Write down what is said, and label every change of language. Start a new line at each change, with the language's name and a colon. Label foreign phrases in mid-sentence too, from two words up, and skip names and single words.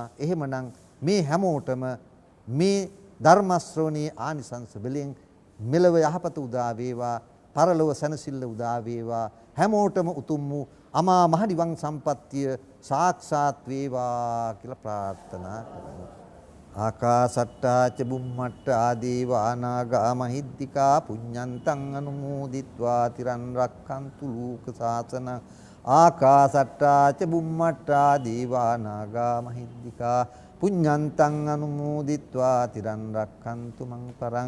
Sinhala: එහෙමනම් මේ හැමෝටම මේ ධර්ම ශ්‍රවණී ආනිසංස බලෙන් මෙලව යහපත උදා වේවා, පරලොව සැනසෙල්ල උදා වේවා, හැමෝටම උතුම් වූ අමා මහ නිවන් සම්පත්තිය සාක්ෂාත් වේවා කියලා ප්‍රාර්ථනා කරමු.
Pali: ආකාසට්ටා ච බුම්මට්ටා දේවා නාග මහිද්దికා පුඤ්ඤන්තං අනුමෝදිත්වා තිරන් රක්ඛන්තු ලෝක සාසන. ආකාසට්ටා ච බුම්මට්ටා දේවා නාග මහිද්దికා පුඤ්ඤන්තං අනුමෝදිත්වා තිරන් රක්ඛන්තු මං පරං.